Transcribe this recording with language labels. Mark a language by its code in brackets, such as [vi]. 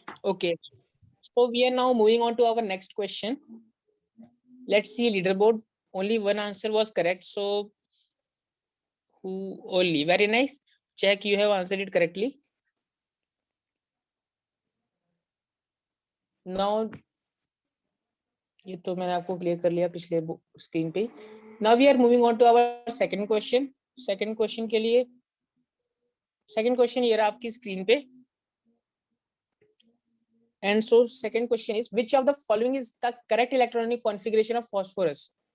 [en] Okay, so we are now moving on to our next question. Let's see leaderboard. Only one answer was correct, so who only? Very nice. Check, you have answered it correctly. [hi] Now ये तो मैंने आपको clear कर लिया पिछले screen पे। [en] Now we are moving on to our second question. Second question [hi] के लिए, [en] second question [hi] ये रहा आपकी स्क्रीन पे। [en] And so second question is, which of the following is the correct electronic configuration of phosphorus?